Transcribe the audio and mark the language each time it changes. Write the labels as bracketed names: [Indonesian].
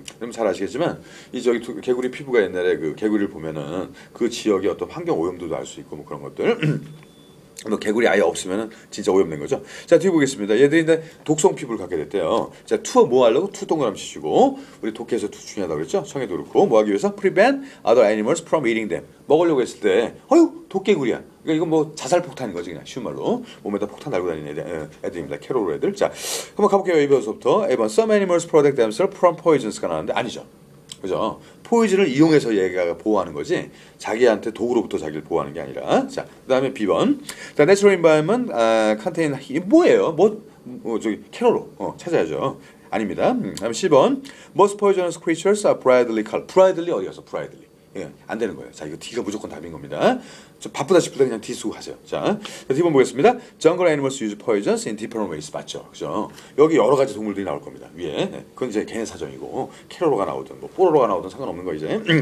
[Korean] 그럼 잘 아시겠지만 이 개구리 피부가 옛날에 그 개구리를 보면은 그 지역의 어떤 환경 오염도도 알 수 있고 뭐 그런 것들. 뭐 개구리 아예 없으면은 진짜 오염된 거죠. 자, 뒤에 보겠습니다. 얘들이 이제 독성 피부를 갖게 됐대요. 자, 투어 뭐 하려고? 투 동그라미 치시고, 우리 독해에서 투 중요하다고 그랬죠? 청해도 그렇고, 뭐 하기 위해서? [English] prevent other animals from eating them. [Korean] 먹으려고 했을 때, 어휴, 독개구리야. 그러니까 이건 뭐 자살 폭탄인 거지, 그냥 쉬운 말로. 몸에다 폭탄 달고 다니는 애들입니다. 캐롤 애들. 자, 한번 가볼게요. 1번부터. 1번. [English] Some animals protect themselves from poisons가 [Korean] 나왔는데 아니죠. 그죠? 포이즌을 이용해서 얘가 보호하는 거지 자기한테 독으로부터 자기를 보호하는 게 아니라. 자, 그다음에 B번. 자, [English] natural environment contain [Korean] 이게 뭐예요? 저기 캐롤로 찾아야죠. 아닙니다. 다음 10번. [English] Most poisonous creatures are brightly colored. [Korean] brightly 어디 가서 brightly. 예, 안 되는 거예요. 자, 이거 D가 무조건 답인 겁니다. 좀 바쁘다 싶을 때 그냥 D 쓰고 하세요. 자, D번 보겠습니다. [English] Jungle animals use poisons in different ways. [Korean] 맞죠? 그죠? 여기 여러 가지 동물들이 나올 겁니다. 위에. 그건 이제 걔네 사정이고, 캐로로가 나오든, 뭐, 뽀로로가 나오든 상관없는 거 이제.